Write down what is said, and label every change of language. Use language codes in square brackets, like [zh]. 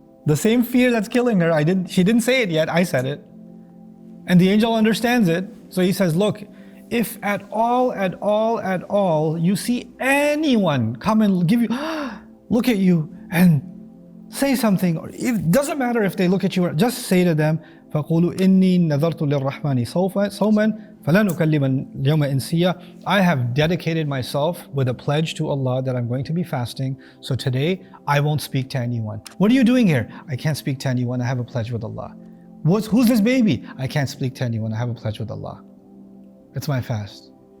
[en] The same fear that's killing her, she didn't say it yet, I said it. And the angel understands it. So he says, look, if at all you see anyone come and give you, look at you and Say something. Or it doesn't matter if they look at you. Just say to them, [ar] فَقُولُوا إِنِّي نَذَرْتُ لِلرَّحْمَنِ صَوْمًا فَلَا نُكَلِّمَ الْيَوْمَ إِنْسِيًّا. [en] I have dedicated myself with a pledge to Allah that I'm going to be fasting. So today, I won't speak to anyone. What are you doing here? I can't speak to anyone. I have a pledge with Allah. Who's this baby? I can't speak to anyone. I have a pledge with Allah. It's my fast.